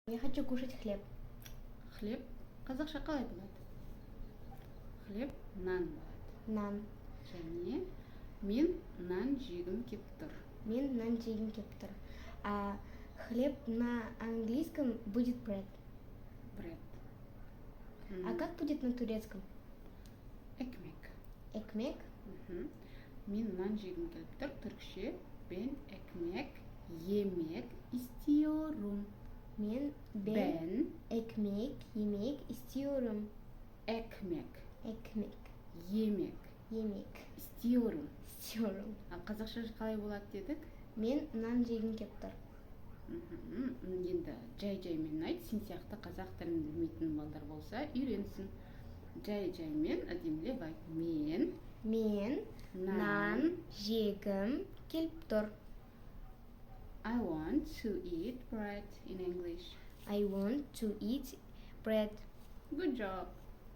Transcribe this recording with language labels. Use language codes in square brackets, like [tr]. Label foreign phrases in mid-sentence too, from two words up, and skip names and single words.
[ru] Я хочу кушать хлеб. [kk] Хлеб қазақша қалай болады? Хлеб нан болады. Нан. Және мен нан жегім кеп тұр. Мен нан жегім кеп тұр. [ru] А хлеб на английском будет bread. [en] Bread. [ru] А как будет на турецком? [tr] Ekmek. Экмек. Мен нан жегім келіп тұр. Түркше ben ekmek yemek istiyorum. Ben ekmek yemek istiyorum. Ekmek Ekmek yemek yemek istiyorum. istiyorum. [kk] Ал қазақша қалай болады дедік? Мен нан жегім кеп тұр. Енді жай-жаймен айт, сен сияқты қазақ тілін білмейтін балдар болса үйренсін. Жай-жаймен әдемілеп айт. Мен нан жегім келіп тұр. [en] I want to eat bread in English. I want to eat bread. Good job.